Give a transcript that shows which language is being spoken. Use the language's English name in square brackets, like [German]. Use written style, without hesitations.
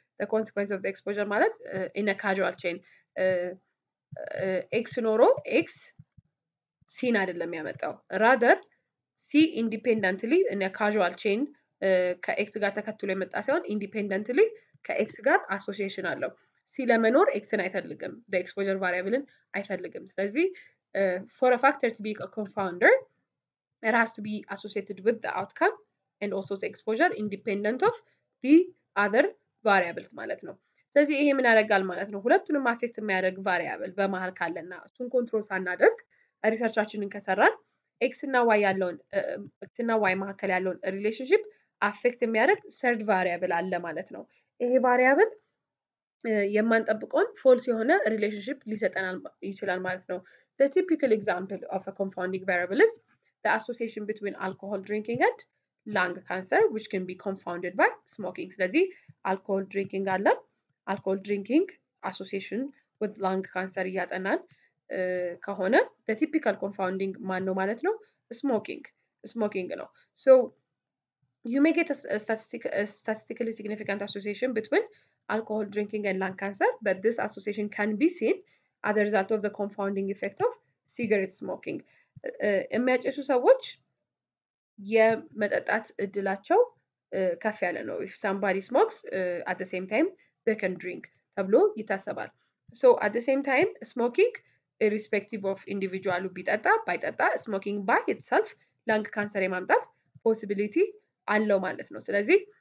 [English] The consequence of the exposure [Amharic] ማለት [English] in a causal chain [Amharic] X ኖሮ X ሲን አይደለም ያመጣው rather C independently in a causal chain ከኤክስ ጋር ተከትሎ የመጣ ሳይሆን ኢንዲፔንደንትሊ ከኤክስ ጋር አሶሲዬሽን አለው። ሲ ለመኖር ኤክስን አይፈልግም [English] the exposure variableን [Amharic] አይፈልግም። ስለዚህ [English] for a factor to be a confounder it has to be associated with the outcome and also the exposure independent of the other variables [Amharic] ማለት ነው። ስለዚህ ይሄ ምን ያደርጋል ማለት ነው? ሁለቱንም አፌክት የሚያደርግ ቫሪያብል በመሃል ካለና እሱን ኮንትሮል ሳናደርግ ሪሰርቻችንን ከሰራን ኤክስ እና ዋይ ያለውን ኤክስ እና ዋይ መካከል ያለውን ሪሌሽንሺፕ አፌክት የሚያደርግ ሰርድ ቫሪያብል አለ ማለት ነው። ይሄ ቫሪያብል የማንጠብቀውን ፎልስ የሆነ ሪሌሽንሺፕ ሊሰጠናል ይችላል ማለት ነው። [English] The typical example of a confounding variable is the association between alcohol drinking and lung cancer which can be confounded by smoking. ስለዚህ alcohol drinking አለ alcohol drinking association with lung cancer [Amharic] እያጠናን ከሆነ [English] the typical confounding [Amharic] ማን ነው ማለት ነው? [English] smoking ነው። So you may get a statistically significant association between alcohol drinking and lung cancer, but this association can be seen as a result of the confounding effect of cigarette smoking. [Amharic] የሚያጨሱ ሰዎች የመጠጣት እድላቸው ከፍ ያለ ነው። [English] if somebody smokes at the same time they can drink [Amharic] ተብሎ ይታሰባል። [English] So at the same time smoking irrespective of individual [Amharic] ቢጠጣ ባይጠጣ [English] smoking by itself lung cancer የማምጣት possibility [Amharic] አለው ማለት ነው። ስለዚህ